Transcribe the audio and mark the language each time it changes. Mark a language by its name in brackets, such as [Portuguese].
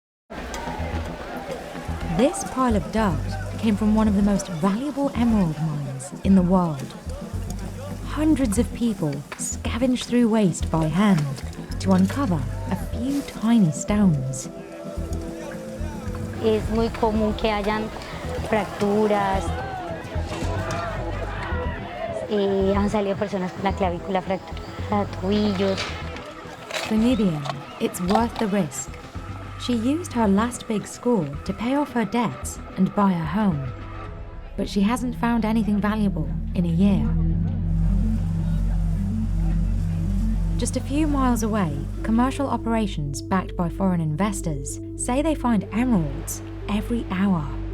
[English] This pile of dirt came from one of the most valuable emerald mines in the world. Hundreds of people scavenged through waste by hand to uncover a few tiny stones. [Spanish] Es muy común que hayan fracturas. Han salido personas con la clavícula fracturada, tobillos. [English] For Nidian, it's worth the risk. She used her last big score to pay off her debts and buy a home. But she hasn't found anything valuable in a year. Just a few miles away, commercial operations backed by foreign investors say they find emeralds every hour.